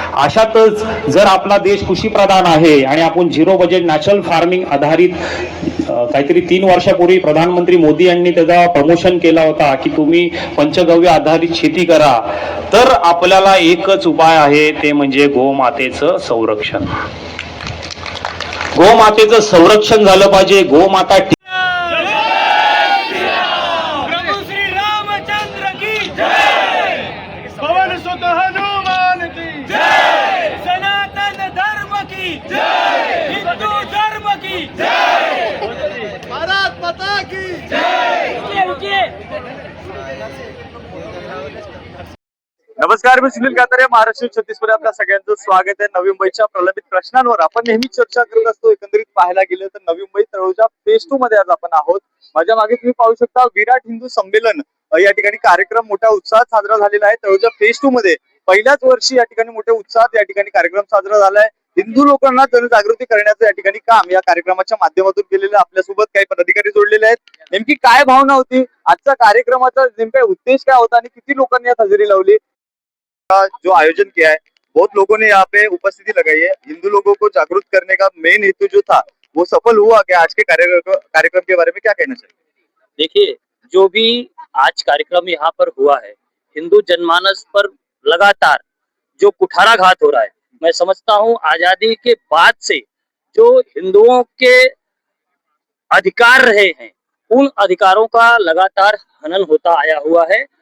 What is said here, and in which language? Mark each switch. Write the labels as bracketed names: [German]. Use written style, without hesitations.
[Marathi] अशातच जर आपला देश कृषीप्रधान आहे आणि आपण झिरो बजेट नॅचरल फार्मिंग आधारित काहीतरी 3 वर्षापूर्वी प्रधानमंत्री मोदी यांनी त्याचा प्रमोशन केला होता की तुम्ही पंचगव्य आधारित शेती करा, तर आपल्याला एकच उपाय आहे, ते म्हणजे गोमातेचं संरक्षण. गोमातेचं संरक्षण झालं पाहिजे. गोमाता [Hindi] प्रभु श्री रामचंद्र की जय, पवन सुत हनुमान की जय, सनातन धर्म की जय, हिंदू धर्म की जय, भारत माता की जय. [Marathi] नमस्कार, मी सुनील कातारे. महाराष्ट्र 36 मध्ये आपल्या सगळ्यांचं स्वागत आहे. नवी मुंबईच्या प्रलंबित प्रश्नांवर आपण नेहमी चर्चा करत असतो. एकंदरीत पाहायला गेलं तर नवी मुंबई तळोजा फेज 2 मध्ये आज आपण आहोत. माझ्या मागे तुम्ही पाहू शकता विराट हिंदू संमेलन या ठिकाणी कार्यक्रम मोठ्या उत्साहात साजरा झालेला आहे. तळोजा फेज 2 मध्ये पहिल्याच वर्षी या ठिकाणी मोठ्या उत्साहात या ठिकाणी कार्यक्रम साजरा झालाय. हिंदू लोकांना जनजागृती करण्याचं या ठिकाणी काम या कार्यक्रमाच्या माध्यमातून केलेलं. आपल्यासोबत काही पदाधिकारी जोडलेले आहेत. नेमकी काय भावना होती, आजचा कार्यक्रमाचा नेमका उद्देश काय होता आणि किती लोकांनी यात हजेरी लावली, [Hindi] जो आयोजन किया है, बहुत लोगों ने यहाँ पे उपस्थिति लगाई है. हिंदू लोगों को जागरूक करने का मेन हेतु जो था वो सफल हुआ क्या? आज के कार्यक्रम के बारे में क्या कहना चाहिए? देखिए, जो भी आज कार्यक्रम यहाँ पर हुआ है, हिंदू जनमानस पर लगातार जो कुठाराघात हो रहा है, मैं समझता हूँ आजादी के बाद से जो हिंदुओं के अधिकार रहे हैं, उन अधिकारों का लगातार हनन होता आया हुआ है.